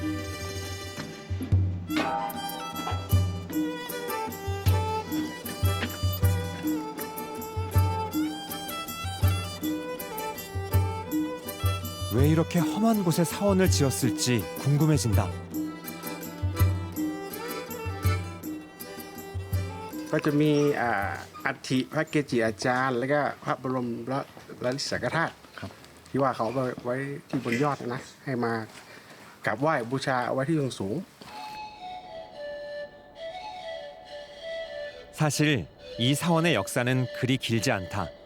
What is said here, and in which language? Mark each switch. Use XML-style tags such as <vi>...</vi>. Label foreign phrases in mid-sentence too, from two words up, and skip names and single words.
<ko>왜 이렇게 험한 곳에 사원을 지었을지 궁금해진다.</ko> <th>ก็จะมีอัฐิพระเกจิอาจารย์ แล้วก็พระบรมราชสังฆธาตุที่ว่าเขาเอาไว้ที่บนยอดนะให้มากราบไหว้บูชาเอาไว้ที่สูง</th> <ko>사실 이 사원의 역사는 그리 길지 않다.</ko>